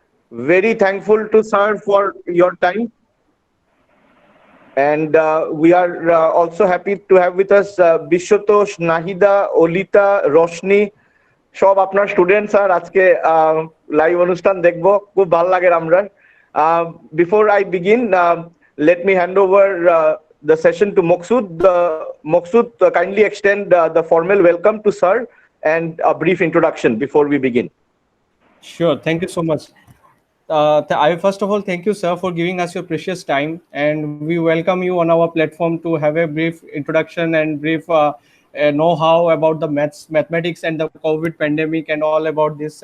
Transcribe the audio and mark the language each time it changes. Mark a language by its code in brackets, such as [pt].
[en] Very thankful to sir for your time. And we are also happy to have with us Bishwatosh, Nahida, Olita, Roshni. [bn] সব আপনার student sir আজকে live অনুষ্ঠান দেখব, খুব ভালো লাগে আমরা। [en] Before I begin, let me hand over the session to Moksud. Moksud, kindly extend the formal welcome to sir and a brief introduction before we begin. Sure. Thank you so much. I first of all thank you, sir, for giving us your precious time, and we welcome you on our platform to have a brief introduction and brief know-how about the mathematics and the COVID pandemic and all about this.